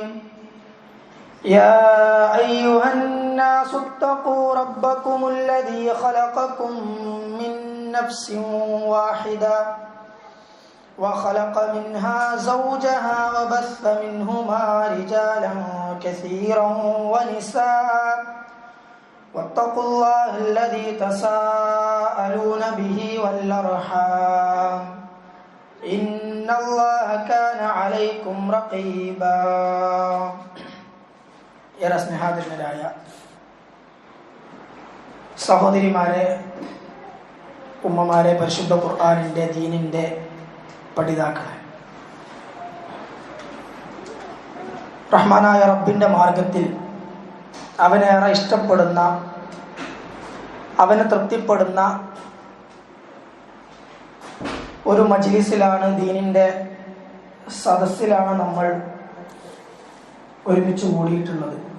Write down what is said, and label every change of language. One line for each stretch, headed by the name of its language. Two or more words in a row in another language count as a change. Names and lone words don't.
Arabic: يا أيها الناس اتقوا ربكم الذي خلقكم من نفس واحدة وخلق منها زوجها وبث منهما رجالا كثيرا ونساء واتقوا الله الذي تساءلون به والأرحام إن الله كان عليكم رقيبا.
Malayalam: ഏറെ സ്നേഹാദരനായ സഹോദരിമാരെ, ഉമ്മമാരെ, പരിശുദ്ധ ഖുർആനിന്റെ ദീനിന്റെ പഠിതാക്കളെ, റഹ്മാനായ റബ്ബിന്റെ മാർഗത്തിൽ അവനേറെ ഇഷ്ടപ്പെടുന്ന, അവന് തൃപ്തിപ്പെടുന്ന ഒരു മജ്ലിസിലാണ്, ദീനിന്റെ സദസ്സിലാണ് നമ്മൾ ഒരുമിച്ച് കൂടിയിട്ടുള്ളത്.